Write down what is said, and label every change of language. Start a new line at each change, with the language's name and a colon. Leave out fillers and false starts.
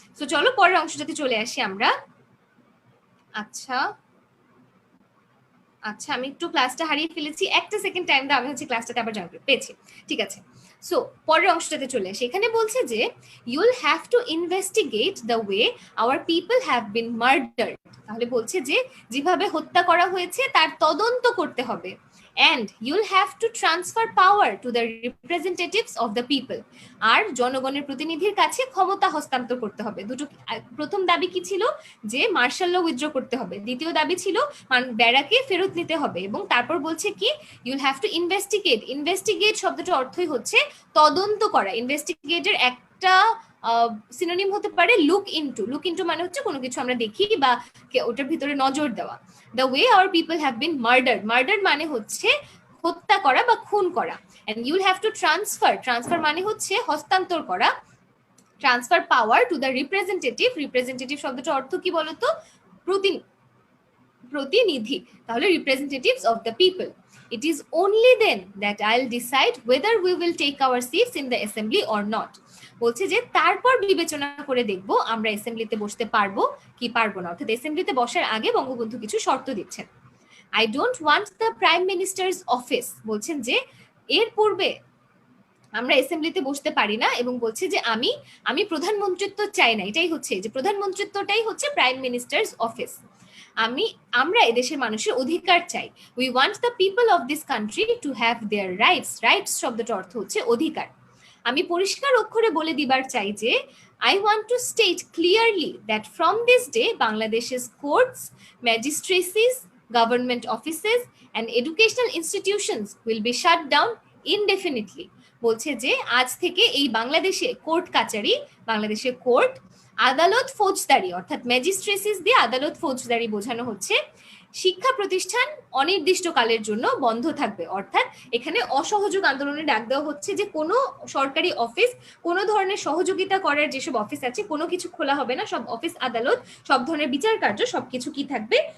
Bangla: তো চলো পরের অংশটাতে চলে আসি আমরা। আচ্ছা আচ্ছা, আমি একটু ক্লাসটা হারিয়ে ফেলেছি, একটা সেকেন্ড টাইম দাও, আমি হচ্ছে ক্লাসটাতে আবার জয়েন করে পেয়েছি। ঠিক আছে, সো পরের অংশটাতে চলে আসি। এখানে বলছে যে
English: You will have to investigate the way our people have been murdered.
Bangla: তাহলে বলছে যে যেভাবে হত্যা করা হয়েছে তার তদন্ত করতে হবে।
English: and you'll have to transfer power to the representatives of the people.
Bangla: আর জনগণের প্রতিনিধির কাছে ক্ষমতা হস্তান্তর করতে হবে। দুটো, প্রথম দাবি কি ছিল যে মার্শাল ল উইথড্র করতে হবে, দ্বিতীয় দাবি ছিল ব্যারাকে ফেরত নিতে হবে, এবং তারপর বলছে কি
English: You'll have to investigate.
Bangla: Investigate শব্দটার অর্থই হচ্ছে তদন্ত করা। ইনভেস্টিগেটের একটা সিনোনিম হতে পারে
English: Look into. Look into
Bangla: মানে হচ্ছে কোনো কিছু আমরা দেখি বা ওটার ভিতরে নজর দেওয়া।
English: The way our people have been murdered.
Bangla: Murdered মানে হচ্ছে হত্যা করা বা খুন করা।
English: And you'll have to transfer.
Bangla: Transfer মানে হচ্ছে হস্তান্তর করা।
English: Transfer power to the representative.
Bangla: Representative শব্দটার অর্থ কি বলতো? প্রতিনিধি। তাহলে
English: Representatives of the people. It is only then that I'll decide whether we will take our seats in the assembly or not.
Bangla: বলছে যে তারপর বিবেচনা করে দেখব আমরা অ্যাসেম্বলিতে বসতে পারবো কি পারবো না। অর্থাৎ অ্যাসেম্বলিতে বসার আগে বঙ্গবন্ধু কিছু শর্ত দিচ্ছেন। I don't want the prime minister's office। বলছেন যে এর পূর্বে আমরা অ্যাসেম্বলিতে বসতে পারি না, এবং বলছে যে আমি প্রধানমন্ত্রিত্ব চাই না। এটাই হচ্ছে যে প্রধানমন্ত্রিত্বটাই হচ্ছে
English: Prime minister's office.
Bangla: আমরা এদেশের মানুষের অধিকার চাই।
English: We want the people of this country to have their rights.
Bangla: Rights শব্দটার অর্থ হচ্ছে অধিকার। আমি পরিষ্কার অক্ষরে বলে দিবার চাই যে
English: I want to state clearly that from this day Bangladesh's courts, magistracies, government offices and educational institutions will be shut down indefinitely।
Bangla: বলছে যে আজ থেকে এই বাংলাদেশে কোর্ট কাচারি, বাংলাদেশের কোর্ট, আদালত, ফৌজদারি, অর্থাৎ ম্যাজিস্ট্রেসিস দিয়ে আদালত ফৌজদারি বোঝানো হচ্ছে, শিক্ষা প্রতিষ্ঠান অনির্দিষ্টকালের জন্য বন্ধ থাকবে। অর্থাৎ এখানে অসহযোগ আন্দোলনের ডাক দেওয়া হচ্ছে যে কোনো সরকারি অফিস, কোনো ধরনের সহযোগিতা করার যেসব অফিস আছে কোনো কিছু খোলা হবে না। সব অফিস আদালত, সব ধরনের বিচার কার্য সবকিছু কি থাকবে?